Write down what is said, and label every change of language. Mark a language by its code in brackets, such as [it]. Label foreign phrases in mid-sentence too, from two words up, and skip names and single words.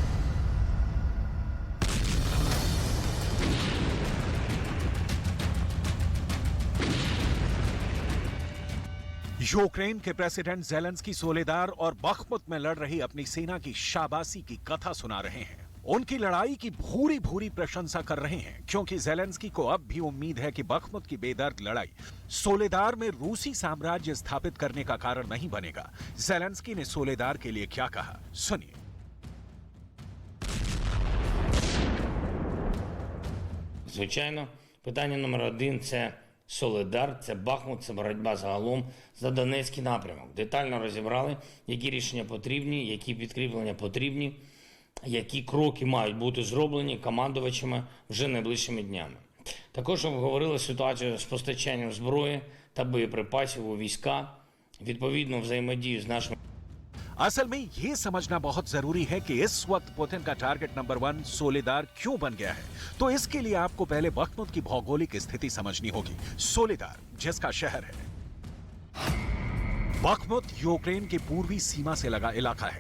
[hi] यूक्रेन के प्रेसिडेंट ज़ेलेंस्की सोलेदार और बख्मुत में लड़ रही अपनी सेना की शाबाशी की कथा सुना रहे हैं। उनकी लड़ाई की भूरी भूरी प्रशंसा कर रहे हैं, क्योंकि ज़ेलेंस्की को अब भी उम्मीद है कि बख्मुत की बेदर्द लड़ाई सोलेदार में रूसी साम्राज्य स्थापित करने का कारण नहीं बनेगा। ज़ेलेंस्की ने सोलेदार के लिए क्या कहा, सुनिए। [uk] Звичайно, питання номер один – це Солидар, це Бахмут, це боротьба загалом за Донецький напрямок. Детально розібрали, які рішення потрібні, які підкріплення потрібні, які кроки мають бути зроблені командувачами вже найближчими днями. Також обговорили ситуацію з постачанням зброї та боєприпасів у війська, відповідну взаємодію з нашими. [hi] असल में ये समझना बहुत जरूरी है कि इस वक्त पुतिन का [en] target number [hi] 1 सोलेदार क्यों बन गया है। तो इसके लिए आपको पहले बख्मुत की भौगोलिक स्थिति समझनी होगी। सोलेदार जिसका शहर है, बख्मुत यूक्रेन की पूर्वी सीमा से लगा इलाका है।